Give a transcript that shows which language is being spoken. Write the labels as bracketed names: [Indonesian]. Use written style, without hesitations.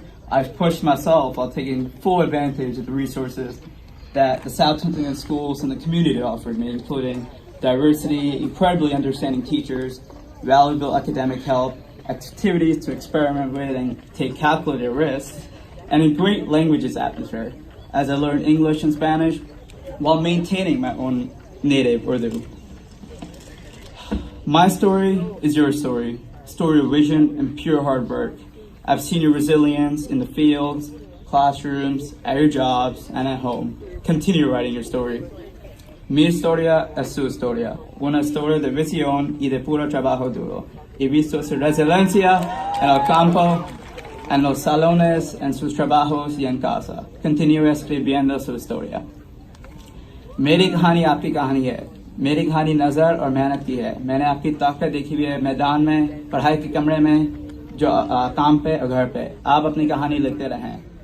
[English] I've pushed myself while taking full advantage of the resources that the South Huntington schools and the community offered me, including diversity, incredibly understanding teachers, valuable academic help, activities to experiment with and take calculated risks, and a great languages atmosphere as I learned English and Spanish while maintaining my own native Urdu. My story is your story of vision and pure hard work. I've seen your resilience in the fields, classrooms, at your jobs, and at home. Continue writing your story. [Spanish] Mi historia es su historia, una historia de visión y de puro trabajo duro. He visto su resiliencia en el campo, en los salones, en sus trabajos y en casa. Continúe escribiendo su historia. [Hindi] मेरी कहानी आपकी कहानी है. मेरी कहानी नज़र और मेहनत की है. मैंने आपकी ताकत देखी हुई है मैदान में, पढ़ाई के कमरे में, जो काम पे और घर पे. आप अपनी कहानी लिखते रहें.